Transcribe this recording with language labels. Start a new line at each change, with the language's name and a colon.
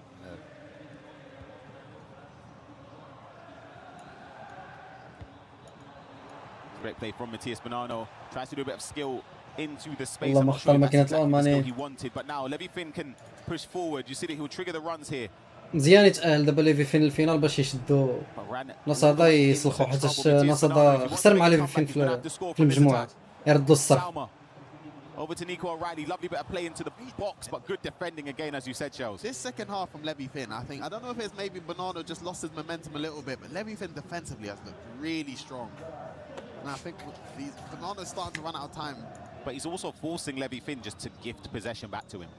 English: Yeah. Great play from Matías Bonanno. Tries to do a bit of skill into the space. I'm not sure that's exactly he wanted. But now Levi Finn can push forward. You see that he'll trigger the runs here.
Arabic: مزيان يتأهل دابا ليفي فين الفينال باش يشدوا نصادا يسلخوا حيت نصادا خسر مع ليفي فين في المجموعة يردوا الصرف.
English: Over to Nico O'Reilly, lovely bit of play into the box, but good defending again, as you said, Charles. This second half from Levi Finn, I don't know if it's maybe Bernardo just lost his momentum a little bit, but Levi Finn defensively has looked really strong. And I think Bernardo's starting to run out of time. But he's also forcing Levi Finn just to gift possession back to him.